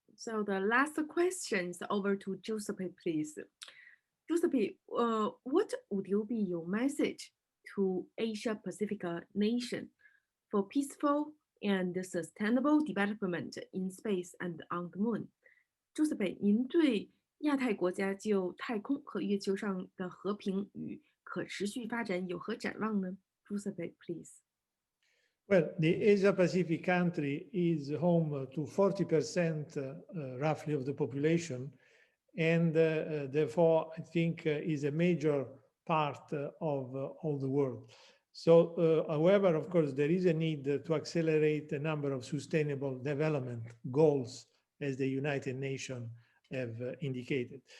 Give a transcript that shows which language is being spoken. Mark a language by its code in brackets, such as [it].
[en] So the last question is over to Giuseppe, please. Giuseppe, what would you be your message to Asia Pacific nation for peaceful and sustainable development in space and on the moon? [zh] Giuseppe, 您对亚太国家就太空和月球上的和平与可持续发展有何展望呢？ [en] Giuseppe, please. Well, the Asia-Pacific country is home to 40% roughly of the population, and therefore I think is a major part of all the world. So, however, of course, there is a need to accelerate the number of sustainable development goals as the United Nations have indicated.